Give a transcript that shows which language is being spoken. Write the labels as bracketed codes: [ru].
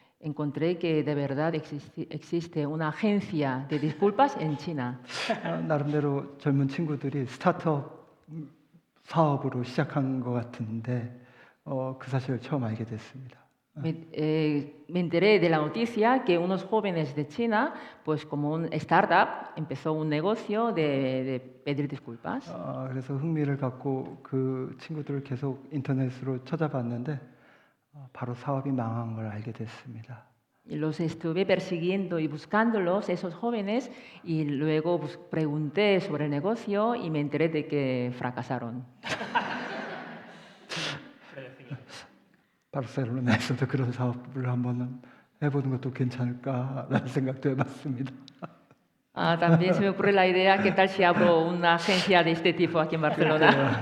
[es] encontré que de verdad existe una agencia de disculpas en China. [ko] 나름대로 젊은 친구들이 스타트업 사업으로 시작한 것 같은데 그 사실을 처음 알게 됐습니다. [es] Me enteré de la noticia que unos jóvenes de China, pues como un startup, empezó un negocio de pedir disculpas. [ko] 그래서 흥미를 갖고 그 친구들을 계속 인터넷으로 찾아봤는데 바로 사업이 망한 걸 알게 됐습니다. [es] Y los estuve persiguiendo y buscándolos, esos jóvenes, y luego pregunté sobre el negocio y me enteré de que fracasaron. [ko] 바르셀로나에서도 그런 사업을 한번 해보는 것도 괜찮을까라는 생각도 해봤습니다. [es] También se me ocurre la idea, ¿qué tal si abro una agencia de este tipo aquí en Barcelona?